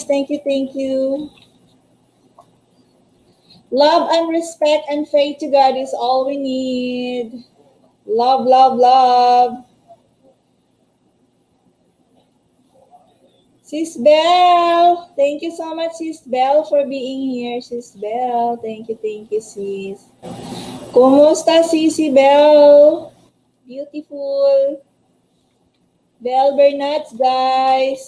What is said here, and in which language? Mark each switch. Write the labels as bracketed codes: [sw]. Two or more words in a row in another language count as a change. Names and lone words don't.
[en] Thank you. Love and respect and faith to God is all we need. Love, love, love. Sis Belle, thank you so much, Sis Belle, for being here. Sis Belle, thank you, sis. Kumusta, Sisi Belle? Beautiful. Belle Bernats, guys.